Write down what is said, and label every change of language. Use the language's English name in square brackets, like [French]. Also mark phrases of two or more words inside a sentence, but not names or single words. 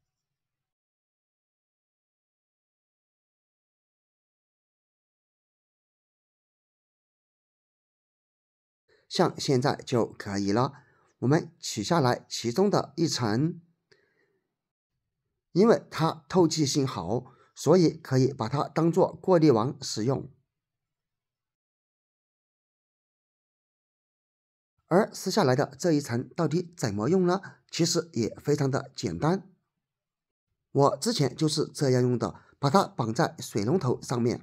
[Chinese] 像現在就可以了。我們取下來其中的一層，因為它透氣性好，所以可以把它當做過濾網使用。而撕下來的這一層到底怎麼用呢？其實也非常的簡單。我之前就是這樣用的，把它綁在水龍頭上面。